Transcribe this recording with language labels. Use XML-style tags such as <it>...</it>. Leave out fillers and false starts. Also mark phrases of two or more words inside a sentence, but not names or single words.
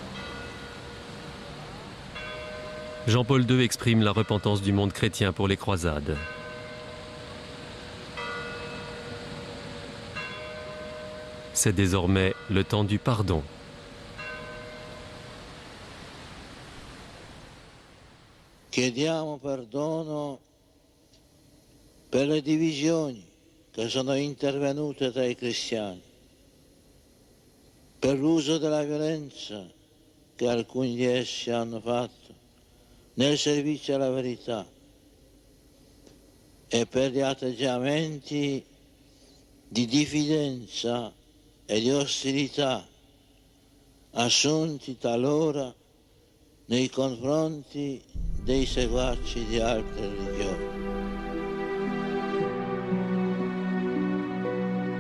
<fr>Jean-Paul II exprime la repentance du monde chrétien pour les croisades. C'est désormais le temps du pardon.</fr> <it>Chiediamo perdono per le divisioni che sono intervenute tra i cristiani, per l'uso della violenza che alcuni di essi hanno fatto nel servizio alla verità e per gli atteggiamenti di diffidenza e di ostilità assunti talora nei confronti dei seguaci di altre religioni.</it>